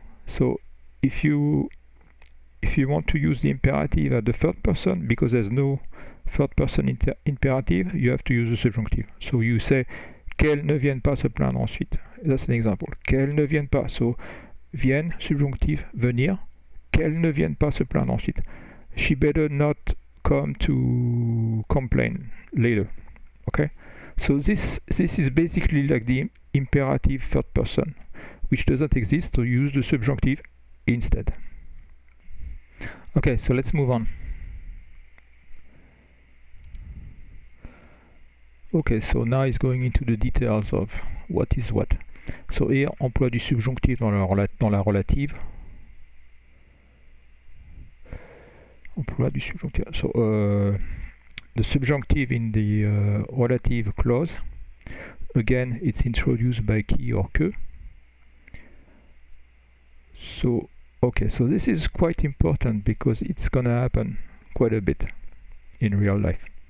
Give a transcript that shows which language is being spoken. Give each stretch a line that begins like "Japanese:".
English: So if you want to use the imperative at the third person, because there's no third person imperative, you have to use the subjunctive. So you say
French: qu'elle ne vienne pas se plaindre ensuite.
English: That's an example.
French: Qu'elle ne vienne pas. So vienne, subjonctif, venir. Qu'elle ne vienne pas se plaindre ensuite.
English: She better not come to complain later. Okay? So this is basically like the imperative third person, which doesn't exist, so use the subjunctive instead. Okay, so let's move on. Okay, so now it's going into the details of what is what. So here,
French: emploi du subjonctif dans la relative. Emploi du subjonctif.
English: So the subjunctive in the relative clause, again, it's introduced by qui or que. So, okay, so this is quite important because it's gonna happen quite a bit in real life.